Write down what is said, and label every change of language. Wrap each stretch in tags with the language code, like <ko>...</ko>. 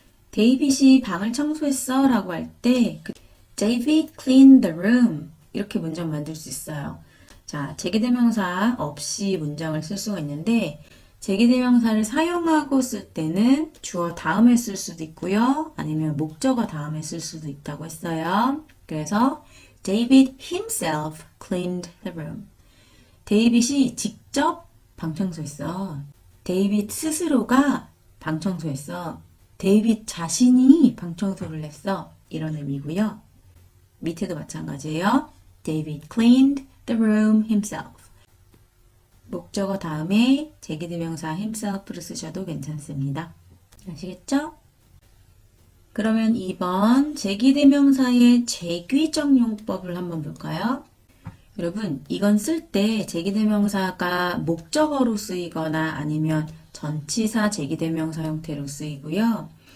<ko>데이빗이 방을 청소했어 라고 할 때</ko> <en>David cleaned the room</en> <ko>이렇게 문장 만들 수 있어요. 자, 제기대명사 없이 문장을 쓸 수가 있는데 제기대명사를 사용하고 쓸 때는 주어 다음에 쓸 수도 있고요. 아니면 목적어 다음에 쓸 수도 있다고 했어요.</ko> <en>그래서 David himself cleaned the room.</en> <ko>데이빗이 직접 방 청소했어. 데이빗 스스로가 방 청소했어. 데이빗 자신이 방 청소를 했어. 이런 의미고요. 밑에도 마찬가지예요.</ko> <en>David cleaned the room himself.</en> <ko>목적어 다음에 제기대명사 himself를 쓰셔도 괜찮습니다. 아시겠죠? 그러면 2번 제기대명사의 제귀적 용법을 한번 볼까요? 여러분, 이건 쓸 때 제기대명사가 목적어로 쓰이거나 아니면 전치사 제기대명사 형태로 쓰이고요.</ko>